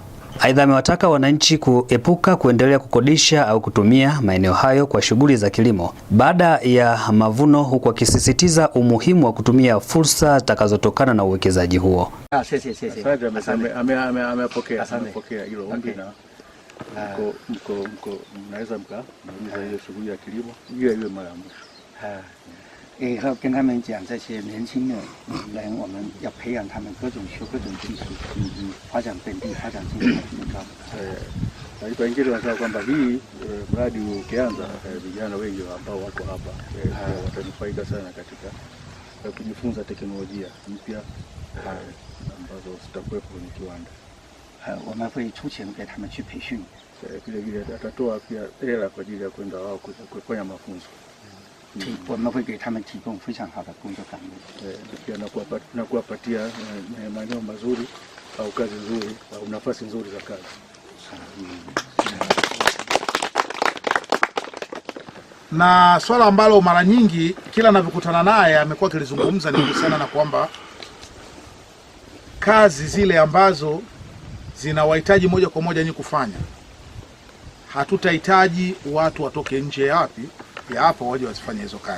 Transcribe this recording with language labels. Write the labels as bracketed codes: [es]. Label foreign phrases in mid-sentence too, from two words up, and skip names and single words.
[sw] Aidha, amewataka wananchi kuepuka kuendelea kukodisha au kutumia maeneo hayo kwa shughuli za kilimo baada ya mavuno, huku akisisitiza umuhimu wa kutumia fursa zitakazotokana na uwekezaji huo. Amepokea hilo ombi na mnaweza mkauliza hiyo shughuli ya kilimo iwe mara mwisho. [zh] 跟他们讲这些年轻的人，我们要培养他们各种学各种技术，发展本地，发展经济更高。 [sw] Kwa ingine wanasema kwamba hii mradi ukianza, vijana wengi ambao wako hapa watanufaika sana katika kujifunza teknolojia mpya ambazo zitakuwepo kwenye kiwanda. [zh] 我们会出钱给他们去培训。 [sw] vile atatoa pia hela kwa ajili ya kwenda wao kufanya mafunzo. [zh] 我们会给他们提供非常好的工作岗位， [sw] pia na kuwapatia maeneo mazuri au kazi nzuri au nafasi nzuri za kazi. Na swala ambalo mara nyingi kila ninavyokutana naye amekuwa akilizungumza ni kuhusiana na kwamba kazi zile ambazo zinawahitaji moja kwa moja nyinyi kufanya, hatutahitaji watu watoke nje ya hapa waje wasifanye hizo kazi.